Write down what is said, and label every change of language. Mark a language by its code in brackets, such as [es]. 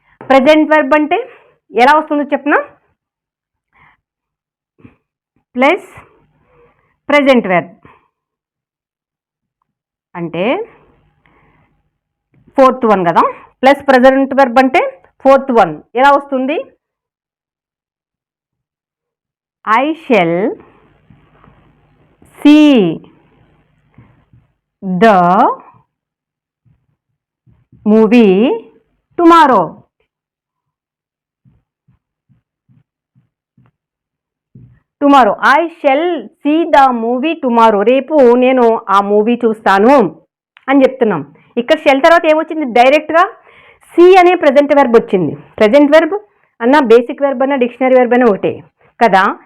[te] Present verb అంటే ఎలా వస్తుందో చెప్పనా, ప్లస్ ప్రెజెంట్ వెర్బ్ అంటే 4th వన్ కదా, ప్లస్ ప్రెజెంట్ వెర్బ్ అంటే 4th వన్ ఎలా వస్తుంది? [en] I shall see the movie tomorrow. Tomorrow, I shall see the movie tomorrow, [te] రేపు నేను ఆ మూవీ చూస్తాను అని చెప్తున్నాం. ఇక్కడ షెల్ తర్వాత ఏమొచ్చింది? డైరెక్ట్గా సి అనే ప్రజెంట్ వెర్బ్ వచ్చింది. ప్రజెంట్ వెర్బ్ అన్న బేసిక్ వెర్బ్ అన్న డిక్షనరీ వెర్బ్ అన్న ఒకటే కదా.